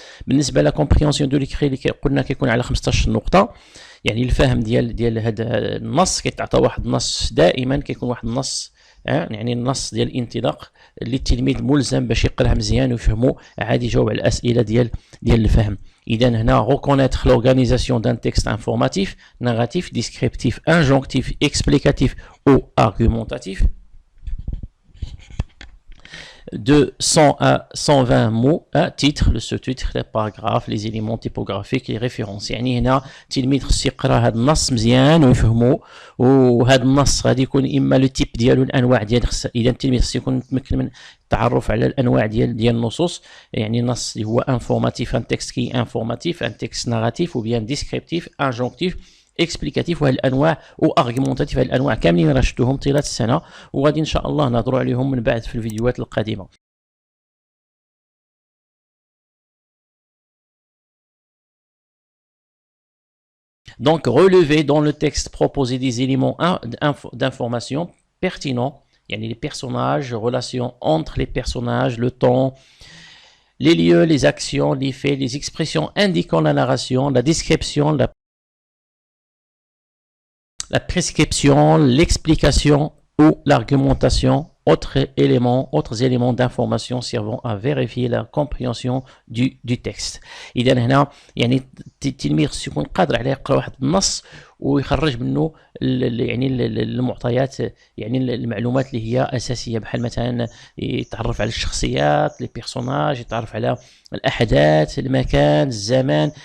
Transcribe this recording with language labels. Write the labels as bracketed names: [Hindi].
[Arabic] بالنسبه [French] لا كومبريهنسيون دو ليكري [Arabic] اللي قلنا كيكون على 15 نقطه، يعني الفهم ديال هذا النص كيتعطى واحد النص، دائما كيكون واحد النص يعني النص ديال الانطلاق اللي التلميذ ملزم باش يقراه مزيان ويفهمو عادي يجاوب على الاسئله ديال الفهم. اذا هنا [French] reconnaître l'organisation d'un texte informatif, narratif, descriptif, injonctif, explicatif ou argumentatif de 100 à 120 mots, titre, le sous-titre, les paragraphes, les éléments typographiques, les références. يعني هنا التلميذ خصو يقرا هذا النص مزيان ويفهمو، وهذا النص غادي يكون اما لو تيب ديالو الانواع ديال اذا التلميذ خصو يكون متمكن من التعرف على الانواع ديال النصوص، يعني النص اللي هو انفورماتيف، ان تكست كي انفورماتيف، ان تكست ناراتيف، وبيان ديسكريبتيف، انجونكتيف، اكسبليكاتيف، وهاد الانواع وارغيومونتاتيف. هاد الانواع كاملين راه شفتوهم طيله السنه، وغادي ان شاء الله نهضروا عليهم من بعد في الفيديوهات القادمه. Donc, relever dans le texte, proposer des éléments d'information pertinents, [Arabic] yani [French] les personnages, relations entre les personnages, le temps, les lieux, les actions, les faits, les expressions indiquant la narration, la description, la prescription, l'explication ou l'argumentation, autres éléments d'information servant à vérifier la compréhension du texte. [Arabic] إذا هنا يعني التلميذ خصو يكون قادر على يقرا واحد النص ويخرج منه يعني المعطيات، يعني المعلومات اللي هي اساسيه، بحال مثلا يتعرف على الشخصيات، لي بيرسوناج، يتعرف على الاحداث، المكان، الزمان.